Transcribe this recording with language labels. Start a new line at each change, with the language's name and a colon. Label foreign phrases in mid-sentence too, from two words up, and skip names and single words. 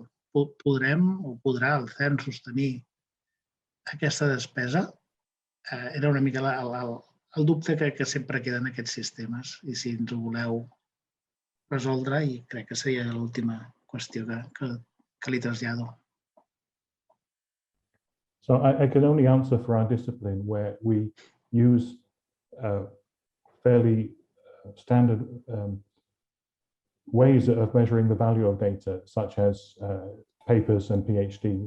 Catalan: Podrem o podrà el Cern sostenir aquesta despesa? Era una mica el dubte que sempre queda en aquests sistemes, i si ens ho voleu resoldre, i crec que seria l'última qüestió que li trasllado.
English: So I can only answer for our discipline, where we use fairly standard ways of measuring the value of data, such as papers and PhDs.